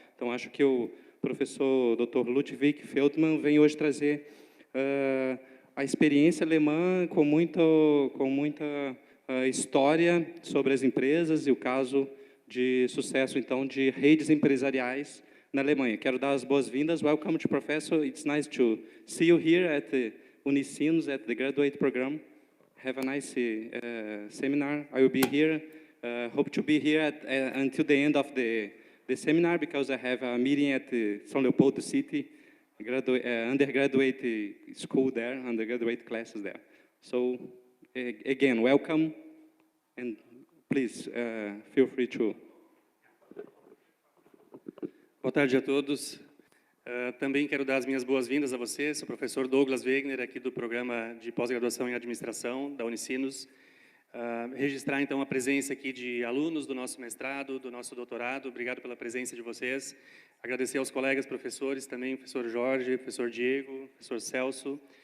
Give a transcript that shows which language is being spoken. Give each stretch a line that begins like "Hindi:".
Portuguese: Então, acho que o professor Dr. Ludwig Feldman vem hoje trazer a experiência alemã com muita história sobre as empresas e o caso de sucesso, então, de redes empresariais na Alemanha. Quero dar as boas-vindas.
English: Welcome to Professor. It's nice to see you here at the Unicinos, at the graduate program. Have a nice seminar. I will be here. Hope to be here until the end of the seminar, because I have a meeting at the São Leopoldo City, undergraduate school there, undergraduate classes there. So, again, welcome, and please feel free to...
Portuguese: Boa tarde a todos. Também quero dar as minhas boas-vindas a você. Sou o professor Douglas Wegner, aqui do Programa de Pós-Graduação em Administração da Unicinos. Registrar, então, a presença aqui de alunos do nosso mestrado, do nosso doutorado. Obrigado pela presença de vocês. Agradecer aos colegas professores também, professor Jorge, professor Diego, professor Celso.